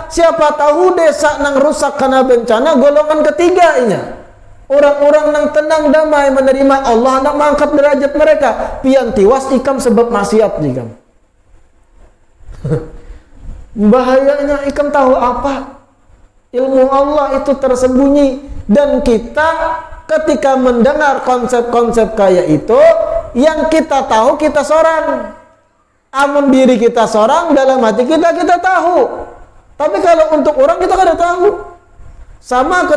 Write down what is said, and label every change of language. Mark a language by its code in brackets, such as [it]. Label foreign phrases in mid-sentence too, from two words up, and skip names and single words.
[bjn] Siapa tahu desa nang rusak karena bencana golongan ketiga inya, orang-orang nang tenang damai menerima Allah nak mengangkat derajat mereka. Pian tiwas ikam sebab maksiat ikam. Bahayanya ikam tahu apa? [id] Ilmu Allah itu tersembunyi, dan kita ketika mendengar konsep-konsep kayak itu, yang kita tahu kita seorang. [bjn] Amun diri kita seorang, dalam hati kita tahu. Tapi kalau untuk orang kita kada tahu.